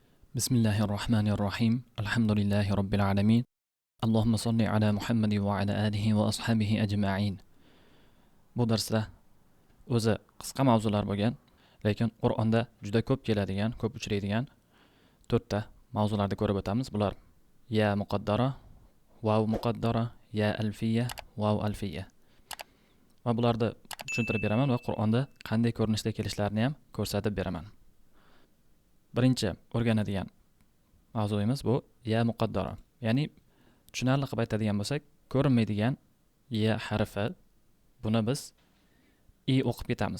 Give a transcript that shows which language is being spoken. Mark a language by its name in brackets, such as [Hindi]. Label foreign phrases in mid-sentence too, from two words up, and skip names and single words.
[Arabic] بسم الله الرحمن الرحيم الحمد لله رب العالمين اللهم صل على محمد وعلى آله وأصحابه أجمعين. [Uzbek] Bu darsda o'zi qisqa mavzular bo'lgan, lekin Qur'onda juda ko'p keladigan, ko'p uchraydigan 4 ta mavzularni ko'rib o'tamiz. Bular [Arabic] ياء مقدرة، واو مقدرة، ياء ألفية، واو ألفية. [Uzbek] Va bularni tushuntirib beraman va Qur'onda qanday ko'rinishda kelishlarini ham ko'rsatib beraman. Birinchi o'rganadigan mavzuimiz bu [Arabic] ياء مقدرة. [Uzbek] Ya'ni tushunarli qilib aytadigan bo'lsak, ko'rinmaydigan ya harfi, buni biz i o'qib ketamiz.